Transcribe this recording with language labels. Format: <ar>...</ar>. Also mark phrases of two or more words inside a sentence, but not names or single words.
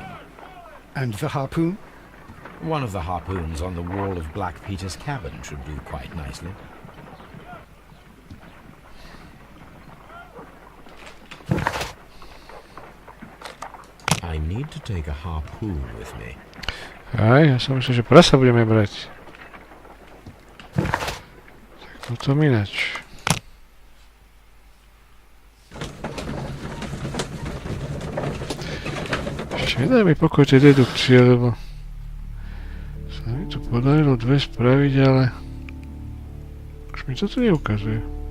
<en>And the harpoon? One of the harpoons on the wall of Black Peter's cabin should do quite nicely. I need to take a harpoon with me.</en> <sk>Aj, ja som myslel, že prasa budeme brať. Tak potom ináč. Ešte nedaj mi pokoj tej dedukcie, lebo sa mi tu podarilo dve spraviť, ale už mi to tu neukazuje.</sk>